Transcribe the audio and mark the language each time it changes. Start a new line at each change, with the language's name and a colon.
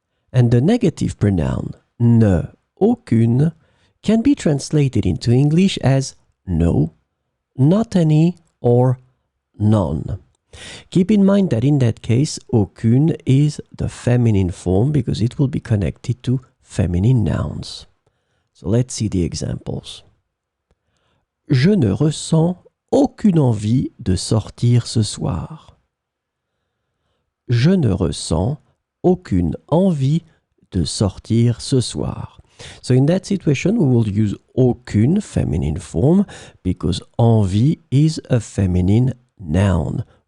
English: And the negative pronoun ne, aucune can be translated into English as no, not any, or none. Keep in mind that in that case, aucune is the feminine form because it will be connected to feminine nouns. So let's see the examples.
French: Je ne ressens aucune envie de sortir ce soir. Je ne ressens aucune envie de sortir ce soir.
English: So in that situation, we will use aucune feminine form because envie is a feminine noun.